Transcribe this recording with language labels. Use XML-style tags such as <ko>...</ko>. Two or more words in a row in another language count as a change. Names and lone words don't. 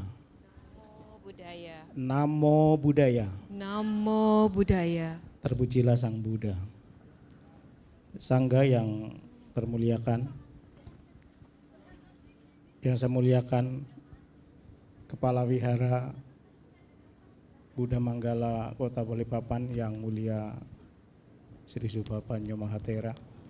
<pi>Namo Buddhaya. Namo Buddhaya. Namo Buddhaya.</pi> <id>Terpujilah Sang Buddha. Sangga yang termuliakan, yang saya muliakan Kepala Wihara Buddha Manggala Kota Balikpapan yang mulia Sri Subhapanyo Mahatera,</id>